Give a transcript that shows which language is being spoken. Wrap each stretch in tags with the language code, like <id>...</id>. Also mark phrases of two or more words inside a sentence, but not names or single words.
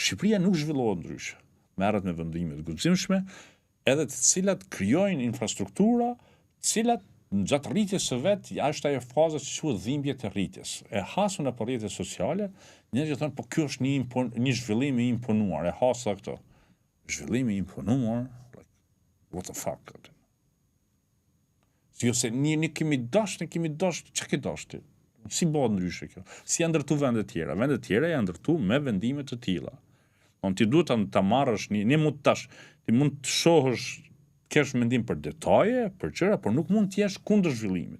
<sq>Shqipëria nuk zhvillohet ndryshe. Merret me vendime të guximshme, edhe të cilat krijojnë infrastruktura, të cilat në gjatë rritjes së vet, është ajo faza që quhet dhimbje të rritjes. E hasur në rrjetet sociale, njerëzit thonë, po ky është një zhvillim i imponuar, e hasa këto. Zhvillim i imponuar,</sq> <en>like, what the fuck?</en> <sq>Jo se ne kemi dash, çka ke dash ti? Si bëhet ndryshe kjo? Si janë ndërtu vendet tjera? Vendet tjera janë ndërtu me vendime të tilla. Ti duhet ta marrësh ti mund të shohësh, kesh mendim për detaje, për gjëra, por nuk mund të jesh kundër zhvillimit.</sq>